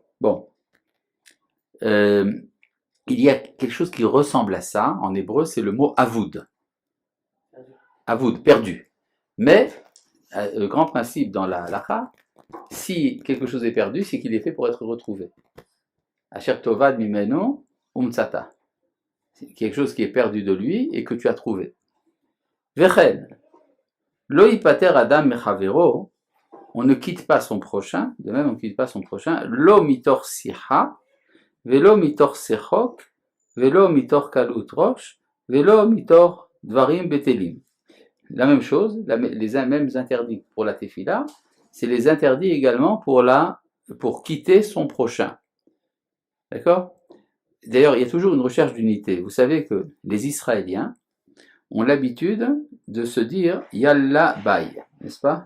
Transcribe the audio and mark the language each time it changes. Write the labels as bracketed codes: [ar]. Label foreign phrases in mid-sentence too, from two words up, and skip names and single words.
[fr] Bon. Il y a quelque chose qui ressemble à ça en hébreu, c'est le mot avoud. Avoud, perdu. Mais, le grand principe dans la halakha, si quelque chose est perdu, c'est qu'il est fait pour être retrouvé. [he] אשר תאבד ממנו ומצאתה. [fr] C'est quelque chose qui est perdu de lui et que tu as trouvé. [he] Vechen. לא ייפטר אדם מחברו. [fr] On ne quitte pas son prochain. De même, on ne quitte pas son prochain. [he] לא מתוך שיחה ולא מתוך שחוק. ולא מתוך קלות ראש. ולא מתוך דברים בטלים. [fr] La même chose, les mêmes interdits pour la tefila, c'est les interdits également pour quitter son prochain. D'accord? D'ailleurs, il y a toujours une recherche d'unité. Vous savez que les Israéliens ont l'habitude de se dire [he] יאללה ביי, [fr] n'est-ce pas?